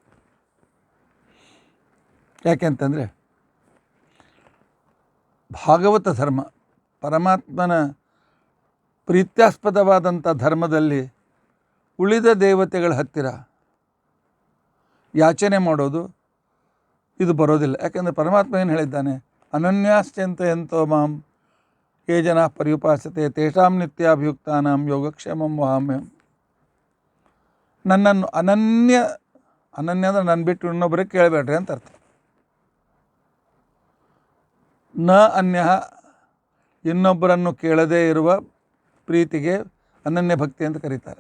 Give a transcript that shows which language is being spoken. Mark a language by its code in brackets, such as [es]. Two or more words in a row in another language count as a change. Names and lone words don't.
[kn] ಯಾಕೆಂತಂದರೆ ಭಾಗವತ ಧರ್ಮ, ಪರಮಾತ್ಮನ ಪ್ರೀತ್ಯಾಸ್ಪದವಾದಂಥ ಧರ್ಮದಲ್ಲಿ ಉಳಿದ ದೇವತೆಗಳ ಹತ್ತಿರ ಯಾಚನೆ ಮಾಡೋದು ಇದು ಬರೋದಿಲ್ಲ. ಯಾಕೆಂದರೆ ಪರಮಾತ್ಮ ಏನು ಹೇಳಿದ್ದಾನೆ, [sa] ಅನನ್ಯಾಶ್ಚಿಂತಯಂತೋ ಮಾಂ ಯೇ ಜನಾ ಪರ್ಯುಪಾಸತೆ ತೇಷಾಂ ನಿತ್ಯಾಭಿಯುಕ್ತಾನಾಂ ಯೋಗಕ್ಷೇಮಂ ವಹಾಮ್ಯಹಂ. [kn] ನನ್ನನ್ನು ಅನನ್ಯ ಅಂದರೆ ನನ್ನ ಬಿಟ್ಟು ಇನ್ನೊಬ್ಬರಿಗೆ ಕೇಳಬೇಡ್ರಿ ಅಂತ ಅರ್ಥ. [sa] ನ ಅನ್ಯ, [kn] ಇನ್ನೊಬ್ಬರನ್ನು ಕೇಳದೇ ಇರುವ ಪ್ರೀತಿಗೆ ಅನನ್ಯ ಭಕ್ತಿ ಅಂತ ಕರೀತಾರೆ.